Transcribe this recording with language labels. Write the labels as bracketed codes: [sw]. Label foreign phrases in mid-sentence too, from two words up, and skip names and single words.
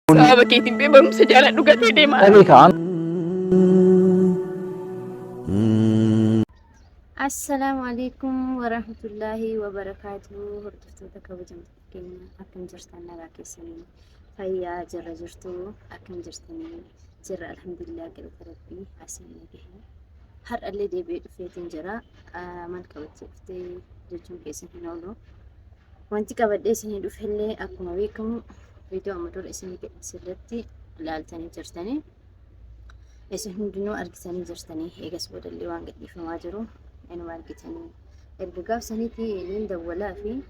[om] Sababa keetiin bee barumsa jaaladhu gatee deemaa. [ar] السلام عليكم ورحمة الله وبركاته. [om] Hordoftoota kabajamtoota keenya akkam jirtan nagaa keessanii fayyaa jirra jirtu akkam jirtanii jirra alhamdulillah galata rabbii asiin nagahee har'allee deebi'ee dhufeetiin jira maal qabattee dhuftee jechuun keessa hin oolu wanti qabadhee isinii dhufellee akkuma beekamu viidiyoo amma dura isinii gadhiisirratti ilaaltanii jirtanii isin hundinuu argitanii jirtanii eegas boodallee waan gadhiifamaa jiru inuma argitanii erga gaafsaniitii niin dawwalaa fi